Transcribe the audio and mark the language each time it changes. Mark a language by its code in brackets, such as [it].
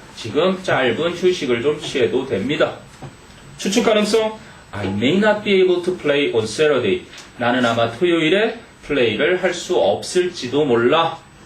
[ko] 지금 짧은 휴식을 좀 취해도 됩니다. 추측 가능성? [en] I may not be able to play on Saturday. [ko] 나는 아마 토요일에 플레이를 할 수 없을지도 몰라.